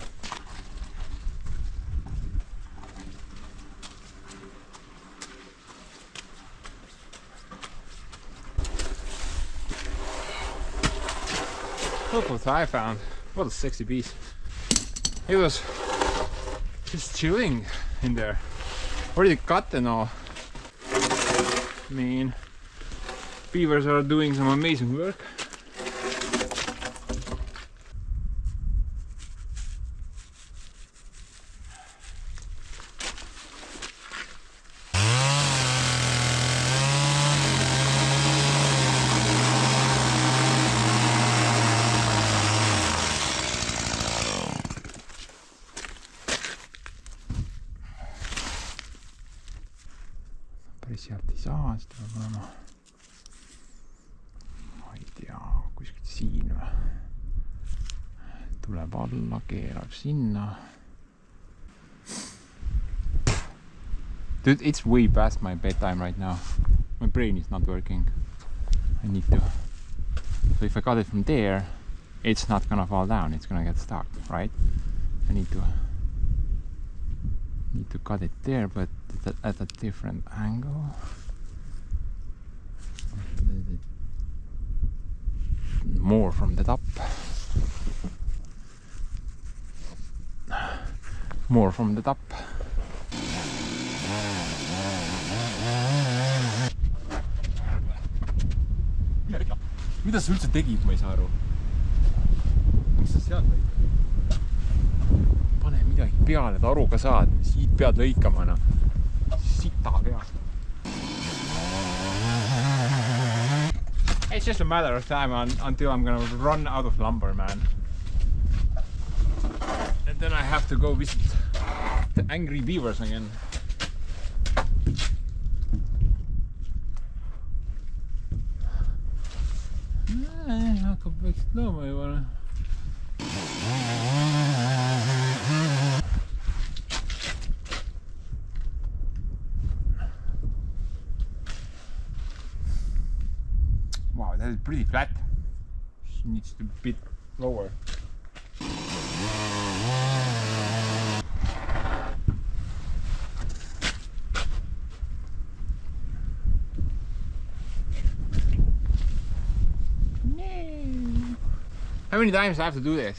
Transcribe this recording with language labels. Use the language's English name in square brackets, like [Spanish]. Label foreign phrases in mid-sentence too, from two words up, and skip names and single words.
[English] Look what I found. What a sexy piece. It was just chilling in there. Already cut and all. I mean, beavers are doing some amazing work. [Estonian] Sealt ei saa, seda peab olema, ma ei tea, kuskilt siin või, tuleb alla, keerab sinna. [English] Dude, it's way past my bedtime right now. My brain is not working. I need to, so if I cut it from there, it's not gonna fall down, it's gonna get stuck, right? I need to cut it there, but at a different angle. More from the top. More from the top. [Estonian] Mida sa üldse tegid, ma ei saa aru. Mis sa sealt lõid? Pane midagi peale, et aru ka saad. Siit pead lõikama, noh. Sita pead. [English] It's just a matter of time until I'm gonna run out of lumber, man. And then I have to go visit the angry beavers again. [Estonian] Hakkab väikselt looma juba. [English] Wow, that is pretty flat. She needs to be a bit lower. How many times I have to do this?